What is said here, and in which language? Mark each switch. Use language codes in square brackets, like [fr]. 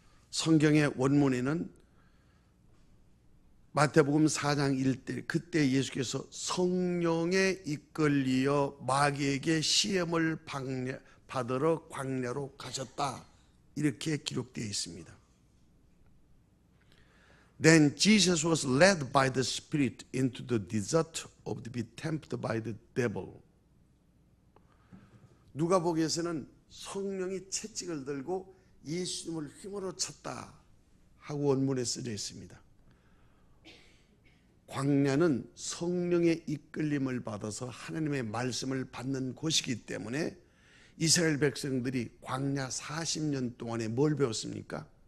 [ko] 성경의 원문에는 마태복음 4장 1절 그때 예수께서 성령에 이끌리어 마귀에게 시험을 받으러 광야로 가셨다 이렇게 기록되어 있습니다. [en] Then Jesus was led by the Spirit into the desert to be tempted by the devil. [ko] 누가복음에서는 성령이 채찍을 들고 예수님을 휘몰아 쳤다 하고 원문에 쓰여 있습니다. 광야는 성령의 이끌림을 받아서 하나님의 말씀을 받는 곳이기 때문에 이스라엘 백성들이 광야 40년 동안에 뭘 배웠습니까?